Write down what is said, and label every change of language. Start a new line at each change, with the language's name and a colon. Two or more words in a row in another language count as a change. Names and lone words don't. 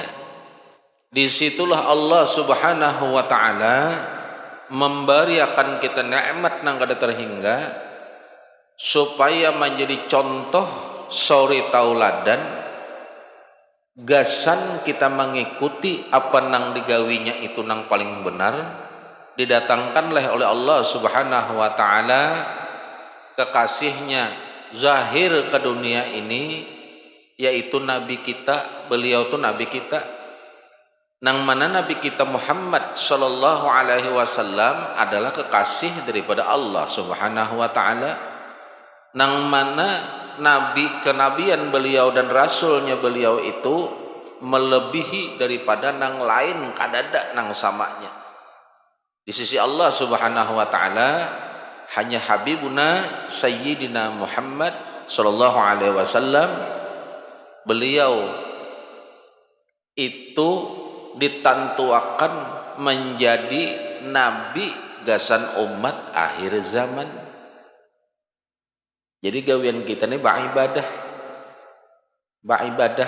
Banjar: Disitulah Allah
Arabic: سبحانه وتعالى
Banjar: memberikan kita nikmat nang kada terhingga supaya menjadi contoh suri tauladan, gasan kita mengikuti apa nang digawinya itu nang paling benar. Didatangkanlah oleh Allah
Arabic: سبحانه وتعالى
Banjar: kekasihnya zahir ke dunia ini, yaitu Nabi kita. Beliau itu Nabi kita, nang mana Nabi kita Muhammad
Arabic: صلى الله عليه وسلم
Banjar: adalah kekasih daripada Allah
Arabic: سبحانه وتعالى,
Banjar: nang mana nabi kenabian beliau dan rasulnya beliau itu melebihi daripada nang lain, kadada nang samanya di sisi Allah Subhanahu wa taala.
Arabic: Hanya حبيبنا سيدنا محمد صلى الله عليه وسلم,
Banjar: beliau itu ditantuakan menjadi nabi gasan umat akhir zaman. Jadi gawian kita ini beribadah.